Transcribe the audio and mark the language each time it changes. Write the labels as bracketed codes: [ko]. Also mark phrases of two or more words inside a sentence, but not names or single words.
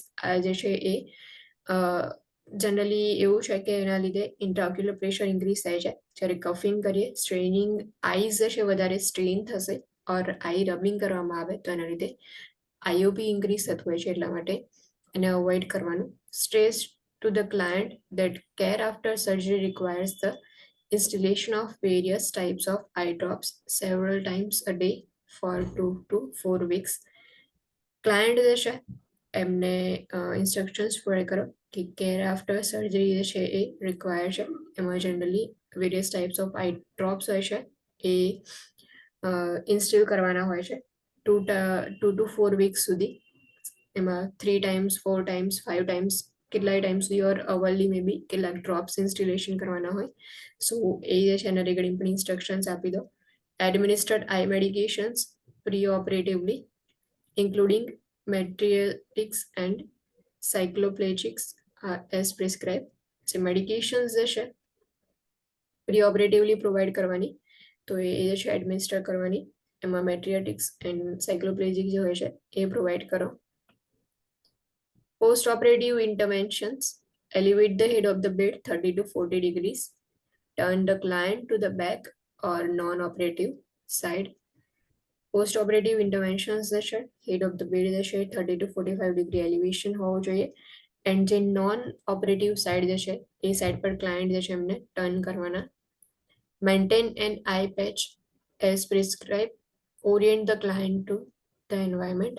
[gu] આ જે છે એ જનરલી એવું છે કે એના લીધે [en] intraocular pressure increase [gu] થાય છે. જ્યારે કફિંગ કરીએ, [en] straining eyes [gu] જે છે વધારે સ્ટ્રેન થશે ઓર [en] eye rubbing [gu] કરવામાં આવે તો એના લીધે આઈઓપી ઇન્ક્રીઝ થતું હોય છે, એટલા માટે એને અવોઇડ કરવાનું. [en] stress to the client that care after surgery requires the installation of various types of eye drops several times a day for 2 to 4 weeks. [gu] ક્લાયન્ટ જે છે એમને ઇન્સ્ટ્રક્શન્સ ફોલો કરો કે [en] care after surgery [gu] જે છે એ રિક્વાયર છે. એમાં જનરલી [en] various types of eye drops [gu] હોય છે એ ઇન્સ્ટોલ કરવાના હોય છે [en] 2 to 4 weeks [gu] સુધી. એમાં [en] 3 times 4 times 5 times [gu] કેટલાય ટાઈમ સુધી [en] or hourly may be [gu] કેટલાક ડ્રોપ્સ ઇન્સ્ટોલેશન કરવાના હોય. સો એ જે છે એના રિગાર્ડિંગ પણ ઇન્સ્ટ્રક્શન્સ આપી દો. [en] administered eye medications pre-operatively including metriatics and cycloplegics as prescribed. [gu] જે મેડિકેશન્સ જે છે પ્રી-ઓપરેટિવલી પ્રોવાઈડ કરવાની તો એ જે છે એડમિનિસ્ટર કરવાની. એમાં [en] metriatics and cycloplegic [gu] જે હોય છે એ પ્રોવાઈડ કરો. [en] post operative interventions elevate the head of the bed 30 to 40 degrees, turn the client to the back or non-operative side. post operative interventions [gu] જે છે [en] head of the bed [gu] જે છે [en] 30 to 45 degree elevation [gu] હોવું જોઈએ. એન્ડ જે [en] non operative side [gu] જે છે એ સાઈડ પર ક્લાયન્ટ જે છે એમને ટર્ન કરવાના. [en] maintain an eye patch as prescribe, orient the client to the environment.